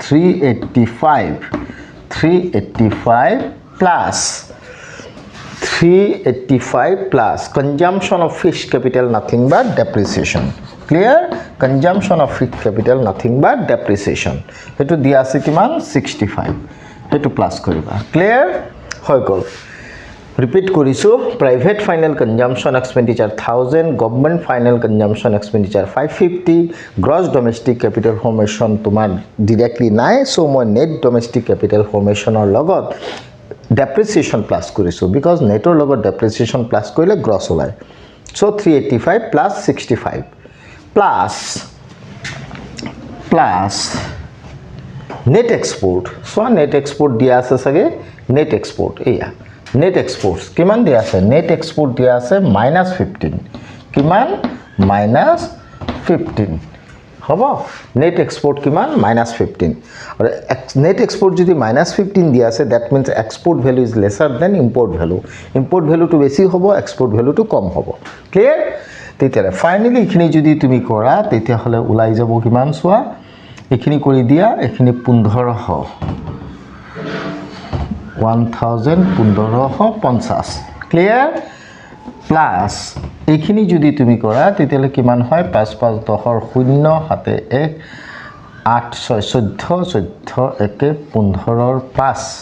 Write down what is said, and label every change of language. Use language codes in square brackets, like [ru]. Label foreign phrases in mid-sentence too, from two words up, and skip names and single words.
[en] 385 প্লাছ 385 plus consumption of fixed capital nothing but depreciation clear consumption of fixed capital nothing but depreciation [as] হেতু দিয়া আছে কিমান [en] 65 hetu plus koriba clear [as] হয় গ'ল [en] repeat korisu private final consumption expenditure 1000 government final consumption expenditure 550 gross domestic capital formation tumar directly nai so moi net domestic capital formation [as] অৰ লগত [en] depreciation plus korisu because [as] নেটৰ লগত [en] depreciation plus koile gross olai so 385 plus 65 plus net export so net export [as] দিয়া আছে চাগে [en] net export eya net exports [as] কিমান দিয়া আছে [en] net export [as] দিয়া আছে [en] -15 kiman [as] -15 হব [en] net export [as] কিমান -15 আৰু [en] net export [as] যদি -15 দিয়া আছে [en] that means export value is lesser than import value [as] টু বেশি হ'ব [en] export value [as] টু কম হ'ব ক্লিয়ার তেতিয়ালে ফাইনালি এখিনি যদি তুমি কৰা তেতিয়া হলে উলাই যাব কিমান সোয়া এখিনি কৰি দিয়া এখিনি 1500 1550 [en] clear plus [as] এখিনি যদি তুমি কৰা তেতিয়ালে কিমান হয় 5 5 10 0 হাতে 1 8 6 14 14 1 15 5